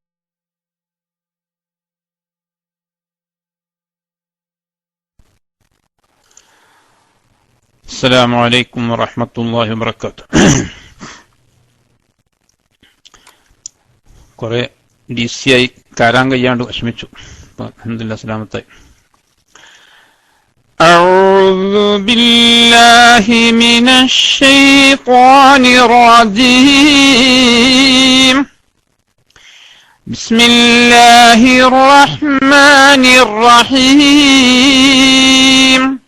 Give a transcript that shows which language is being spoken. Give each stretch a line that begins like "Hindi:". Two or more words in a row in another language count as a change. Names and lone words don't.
Arabic: السلام عليكم ورحمة الله وبركاته.
Malayalam: കുറെ DC ആയി കാരാൻ കഴിയാണ്ട് വിഷമിച്ചു. അൽഹംദുലില്ലാഹ് സലാമത്തായി.
Arabic: أعوذ بالله من الشيطان الرجيم. بسم الله الرحمن الرحيم.